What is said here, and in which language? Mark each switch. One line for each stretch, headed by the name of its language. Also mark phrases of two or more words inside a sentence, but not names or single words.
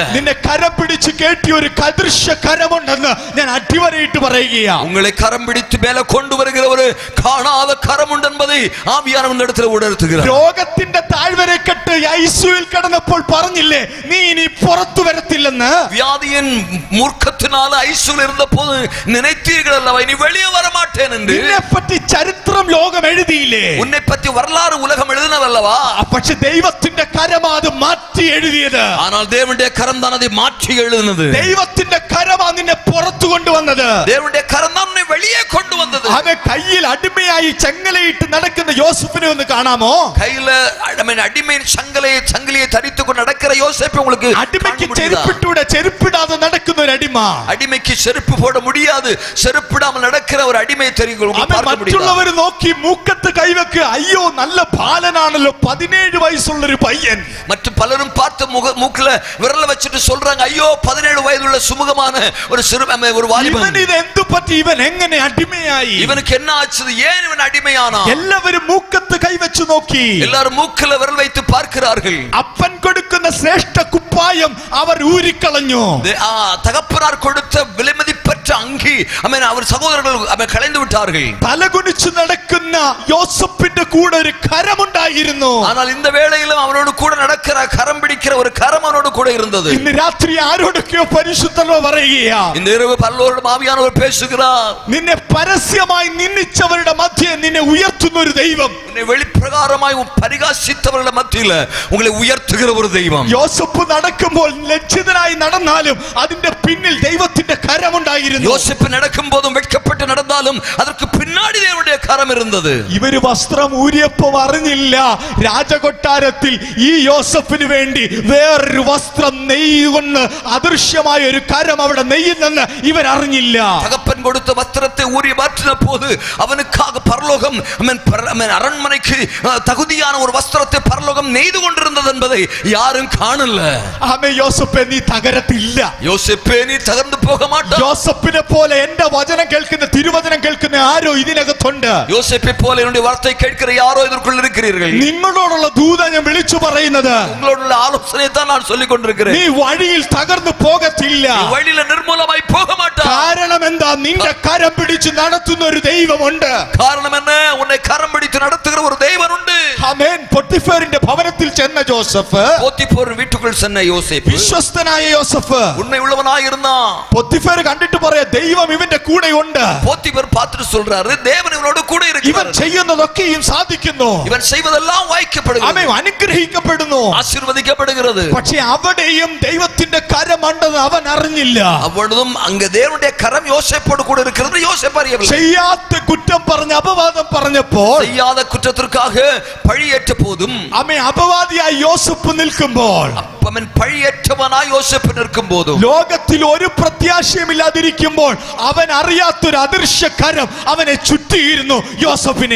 Malayalam: നിന്നെ കരം പിടിച്ച് കേട്ടിയ ഒരു അദൃശ്യ കരമുണ്ടെന്ന് ഞാൻ അടിവരയിട്ട് പറയുകയാ.
Tamil: உங்களை கரம் பிடித்து மேல கொண்டு வருகிற ஒரு காணாத கரம் உண்டு என்பதை ஆவியானவன் இடத்துல உணர்த்துகிறார்.
Malayalam: രോഗത്തിന്റെ താഴ്വരക്കെട്ട് ഐസിയുവിൽ കിടന്നപ്പോൾ പറഞ്ഞില്ലേ, നീ ഇനി പുറത്തു വരത്തില്ലെന്ന്?
Tamil: வியாதியின் மூர்க்கத்தினால ஐசியூவில் இருந்த போது நினைத்தீர்கள் அல்லவா, இனி வெளியே வர மாட்டேன் என்று?
Malayalam: നിന്നെ പറ്റി ചരിത്രം ലോകം എഴുതിയില്ലേ?
Tamil: உன்னை பற்றி வரலாறு உலகம் எழுதினதல்லவா?
Malayalam: പക്ഷെ ദൈവത്തിന്റെ കരമാ അത് മാറ്റി എഴുതിയത്.
Tamil: ஆனால் தேவனுடைய கரம் தான் அதை மாற்றி எழுதினது.
Malayalam: ദൈവത്തിന്റെ കരമാ നിന്നെ പുറത്തു കൊണ്ടുവന്നത്.
Tamil: தேவனுடைய கரம் தான் உன்னை வெளியே கொண்டு வந்தது.
Malayalam: അവൻ കയ്യിൽ അടിമയായി ചങ്ങലയിട്ട് നടക്കുന്ന യോസഫിനെ ഒന്ന് കാണാമോ?
Tamil: கையில அடிமையின் சங்கிலியை தரித்து கொண்டு நடக்கிற யோசேப்பை உங்களுக்கு
Malayalam: അടിമയ്ക്ക് ചെരുപ്പിട്ടൂടെ, ചെരുപ്പിടാതെ നടക്കുന്ന ഒരു അടിമ.
Tamil: அடிமைக்கு செருப்பு போட முடியாது, செருப்பிடாமல் நடக்கிற ஒரு அடிமை தெரியும்.
Malayalam: മറ്റുള്ളവർ നോക്കി മൂക്കത്ത് കൈവെക്ക്, അയ്യോ നല്ല ബാലനാണല്ലോ, 17 വയസ്സുള്ള ഒരു പയ്യൻ.
Tamil: மற்ற பலரும் பார்த்து மூக்குல விரல வச்சிட்டு சொல்றாங்க, ஐயோ 17 வயதுள்ள சுமுகமான ஒரு ஒரு வாலிபன்.
Malayalam: ഇവൻ ഇത് എന്തു പറ്റി? ഇവൻ എങ്ങനെ അടിമയായി?
Tamil: இவனுக்கு என்ன ஆச்சு? ஏன் இவன் அடிமையானா?
Malayalam: എല്ലാവരും മൂക്കത്ത് കൈവച്ചു നോക്കി.
Tamil: எல்லாரும் மூக்குல விரல் வைத்து பார்க்கிறார்கள்.
Malayalam: അപ്പൻ കൊടുക്കുന്ന ശ്രേഷ്ഠ കുപ്പായം അവർ ഊരിക്കളഞ്ഞു.
Tamil: தகப்பனார் கொடுத்த விலைமதிப்பற்ற அங்கி அவர் சகோதரர்கள் களைந்து விட்டார்கள்.
Malayalam: തലകുനിച്ചു നടക്കുന്ന യോസഫിന്റെ കൂടെ ഒരു കരമുണ്ടായിരുന്നു.
Tamil: ஆனால் இந்த வேளையிலும் அவனோடு கூட நடக்கிற கரம் பிடிக்கிற ஒரு கரம் அவனோடு கூட இருந்தது.
Malayalam: ഇന്ന് രാത്രി ആരോടൊക്കെയോ പരിശുദ്ധനോ പറയുകയാ.
Tamil: இந்த இரவு பரலோக ஆவியானவர் பேசுகிறார்.
Malayalam: നിന്നെ പരസ്യമായി നിന്ദിച്ചവരുടെ മധ്യേ നിന്നെ ഉയർത്തുന്ന ഒരു ദൈവം,
Tamil: உன்னை வெளிப்பிரகாரமாய் பரிகாசித்தவരുടെ மத்தியில உங்களை உயர்த்துகிற ஒரு தெய்வம்.
Malayalam: യോസഫ് നടക്കുമ്പോൾ ലജ്ജിതനായി നടന്നാലും അതിന്റെ പിന്നിൽ ദൈവത്തിന്റെ കരമുണ്ടായിരുന്നു.
Tamil: யோசேப்பு நடக்கும் போதும் வெட்கப்பட்டு நடந்தாலும் அதற்கு பின்னாடி தேவனுடைய கரம் இருந்தது.
Malayalam: ഇവര് വസ്ത്രം ഊരിയപ്പോൾ അറിഞ്ഞില്ല, രാജകൊട്ടാരത്തിൽ ഈ യോസഫിന് വേണ്ടി വേറൊരു വസ്ത്രം നെയ്യുകൊണ്ട് അദൃശ്യമായ ഒരു കരം അവിടെ നെയ്യുന്നെന്ന് ഇവരറിഞ്ഞില്ല.
Tamil: தகப்பன் கொடுத்த வஸ்திரத்தை ஊறி மாற்றின போது அவனுக்காக பரலோகம் அரண்மனைக்கு தகுதியான ஒரு வஸ்திரத்தை பரலோகம் நெய்து கொண்டிருந்தது என்பதை யாரும் காணல.
Malayalam: ആമേ. യോസഫേ, നീ തകരത്തില്ല.
Tamil: யோசேப்பே, நீ தகர்ந்து போக மாட்டாய்.
Malayalam: യോസഫിനെ പോലെ എന്റെ വചനം കേൾക്കുന്ന, തിരുവചനം കേൾക്കുന്ന ആരോ ഇതിനകത്തുണ്ട്.
Tamil: யோசேப்பை போல என்னுடைய வார்த்தை கேட்கிற யாரோ இதற்குள் இருக்கிறீர்கள்.
Malayalam: നിങ്ങളോടുള്ള ദൂത ഞാൻ വിളിച്ചു പറയുന്നത്,
Tamil: உங்களோட ஆலோசனை தான் நான் சொல்லிக் கொண்டிருக்கிறேன்.
Malayalam: നീ വഴിയിൽ തകർന്നു പോകത്തില്ല.
Tamil: வழியில நிர்மூலமாய் போக மாட்டாய்.
Malayalam: കാരണം എന്താ? നിന്റെ കരം പിടിച്ച് നടത്തുന്ന ഒരു ദൈവമുണ്ട്.
Tamil: കാരണം என்ன? உன்னை கரம் பிடித்து நடத்துகிற ஒரு தேவன் உண்டு.
Malayalam: ആമേൻ. പൊത്തിഫേറിന്റെ ഭവനത്തിൽ ചെന്ന ജോസഫ്,
Tamil: போத்திபோர் வீட்டுக்குள் சென்ற யோசேப்பு
Malayalam: വിശ്വസ്തനായ യോസഫ്
Tamil: உண்மை உள்ளவனாய் இருந்தான்.
Malayalam: പൊത്തിഫേർ കണ്ടിട്ട് പറയാ, ദൈവം ഇവന്റെ കൂടെ ഉണ്ട്.
Tamil: போத்திபோர் பார்த்துட்டு சொல்றாரு, தேவன் இவனோடு கூட
Malayalam: ഇവൻ
Tamil: இருக்கிறார்.
Malayalam: ചെയ്യുന്നതൊക്കെയും സാധിക്കുന്നു.
Tamil: இவன் செய்வதெல்லாம் வாய்க்கப்படுகிறது,
Malayalam: ആമേൻ. അനുഗ്രഹിക്കപ്പെടുന്നു.
Tamil: ஆசீர்வதிக்கப்படுகிறது.
Malayalam: പക്ഷേ അവിടെയും ദൈവത്തിന്റെ കരമുണ്ടെന്ന് അവൻ അറിഞ്ഞില്ല.
Tamil: அவ்வளவும் அங்க தேவனுடைய கரம் யோசேப்போடு கூட இருக்கிறது யோசேப்பு அறியவில்லை.
Malayalam: ചെയ്യാത്ത കുറ്റം പറഞ്ഞ് അപവാദം പറഞ്ഞപ്പോൾ,
Tamil: செய்யாத குற்றத்திற்காக பழியேற்ற போதும்
Malayalam: ആമേൻ, അപവാദിയായി യോസഫ് നിൽക്കുമ്പോൾ,
Tamil: அவன் பழியேற்றவனாய் யோசேப்பு நிற்கும் போதும்,
Malayalam: ലോകത്തിൽ ഒരു പ്രത്യാശയുമില്ലാതിരിക്കുമ്പോൾ അവൻ അറിയാത്തൊരു അദൃശ്യകരം അവനെ ചുറ്റിയിരുന്നു യോസഫിനെ.